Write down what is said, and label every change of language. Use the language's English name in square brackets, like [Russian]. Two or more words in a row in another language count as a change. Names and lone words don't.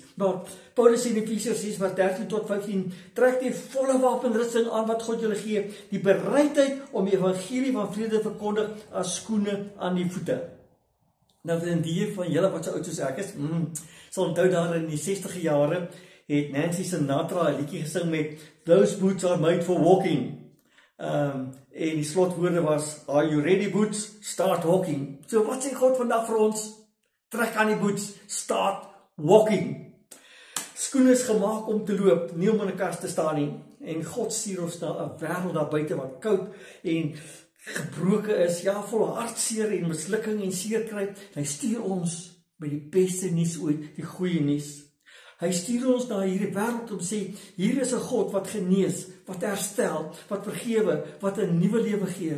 [Afrikaans] Maar Paulus in Efesiërs 6 vers 13 tot 15, trek die volle wapenrusting aan wat God julle gee, die bereidheid om die evangelie van vrede te verkondig as skoene aan die voete. Nou vir die van julle wat so oud soos ek is, sal onthou daar in die 60e jare, het Nancy Sinatra 'n liedjie gesing met Those boots are made for walking. En die slotwoorde was, [English] Are you ready boots? Start walking. [Afrikaans] So wat sê God vandag vir ons? Trek aan die boots, [English] start walking. [Afrikaans] Skoene is gemaak om te loop, nie om in 'n kas te staan nie. En God stuur ons na 'n wêreld daar buite wat koud en gebroken is, ja, vol hartseer en mislukking en seerkry. Hy stuur ons by die beste nuus ooit, die goeie nuus. Hy stuur ons na hierdie wêreld om sê, hier is 'n God wat genees, wat herstel, wat vergewe, wat 'n nuwe lewe gee.